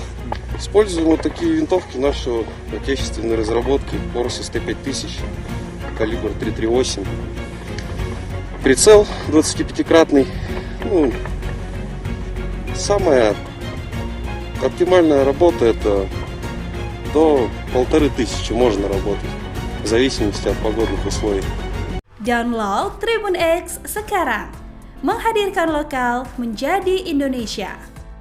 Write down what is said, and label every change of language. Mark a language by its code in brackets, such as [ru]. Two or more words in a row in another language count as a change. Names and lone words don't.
[ru] Используем вот такие винтовки нашего отечественной разработки, Орсис Т-5000, калибр 338. Прицел 25-кратный. Самая оптимальная работа — это до 1500 можно работать, в зависимости от погодных условий. [id] Download Tribun X sekarang, menghadirkan lokal menjadi Indonesia.